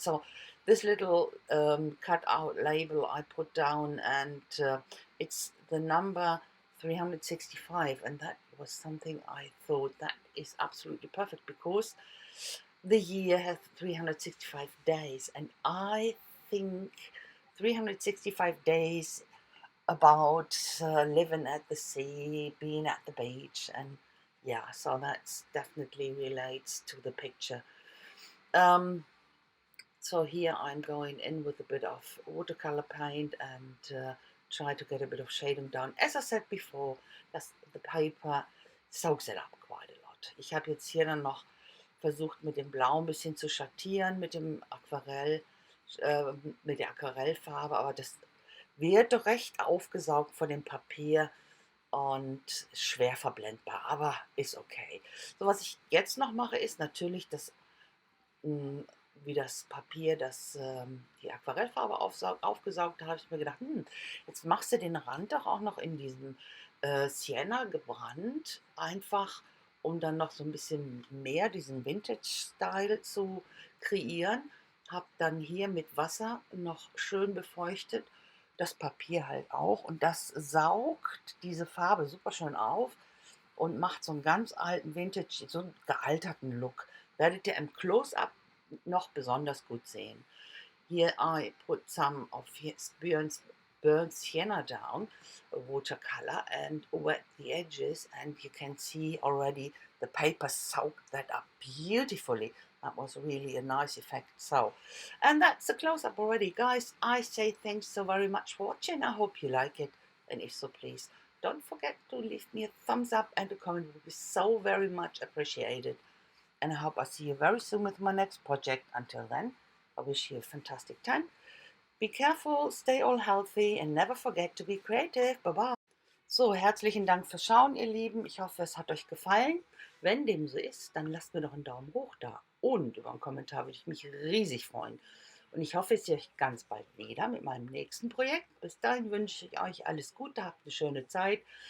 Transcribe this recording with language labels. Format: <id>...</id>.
<en>So, this little cut out label I put down, and it's the number 365, and that was something I thought that is absolutely perfect because the year has 365 days, and I think 365 days about living at the sea, being at the beach, and yeah, so that's definitely relates to the picture. Um, so here I'm going in with a bit of watercolor paint and try to get a bit of shading down. As I said before, the paper soaks it up quite a lot.</en> <de>Ich habe jetzt hier dann noch versucht, mit dem Blau ein bisschen zu schattieren, äh, mit der Aquarellfarbe, aber das wird doch recht aufgesaugt von dem Papier und schwer verblendbar, aber ist okay. So, was ich jetzt noch mache, ist natürlich mh, wie das Papier, das die Aquarellfarbe aufgesaugt hat, habe ich mir gedacht, jetzt machst du den Rand doch auch noch in diesem Sienna gebrannt, einfach um dann noch so ein bisschen mehr diesen Vintage-Style zu kreieren. Habe dann hier mit Wasser noch schön befeuchtet, das Papier halt auch, und das saugt diese Farbe super schön auf und macht so einen ganz alten Vintage, so einen gealterten Look. Werdet ihr im Close-Up noch besonders gut sehen.</de> <en>Here I put some of his burnt sienna down, watercolor, and wet the edges, and you can see already the paper soaked that up beautifully. That was really a nice effect. So, and that's a close-up already, guys. I say thanks so very much for watching. I hope you like it, and if so, please don't forget to leave me a thumbs up and a comment. It would be so very much appreciated. And I hope I see you very soon with my next project. Until then, I wish you a fantastic time. Be careful, stay all healthy, and never forget to be creative. Bye bye.</en> <de>So, herzlichen Dank fürs Schauen, ihr Lieben. Ich hoffe, es hat euch gefallen. Wenn dem so ist, dann lasst mir doch einen Daumen hoch da. Und über einen Kommentar würde ich mich riesig freuen. Und ich hoffe, ich sehe euch ganz bald wieder mit meinem nächsten Projekt. Bis dahin wünsche ich euch alles Gute, habt eine schöne Zeit.</de>